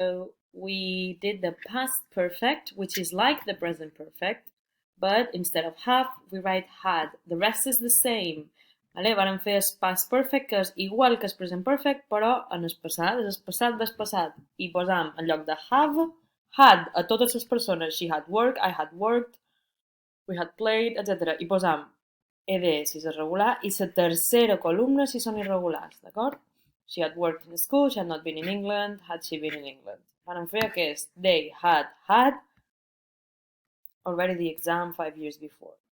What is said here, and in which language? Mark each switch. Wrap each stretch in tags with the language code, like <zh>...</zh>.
<en>So we did the past perfect, which is like the present perfect, but instead of have, we write had. The rest is the same. Vale?</en> <ca>Vàrem fer el past perfect, que és igual que el present perfect, però en el passat, és el passat del passat. I posam, en lloc de have, had a totes les persones.</ca> <en>She had work, I had worked, we had played, etc.</en> <ca>I posam ed si és irregular i la tercera columna si són irregulars, d'acord?</ca> <en>She had worked in school, she had not been in England, had she been in England.</en> <ca>Vàrem fer aquest.</ca> <en>They had had already the exam 5 years before.</en>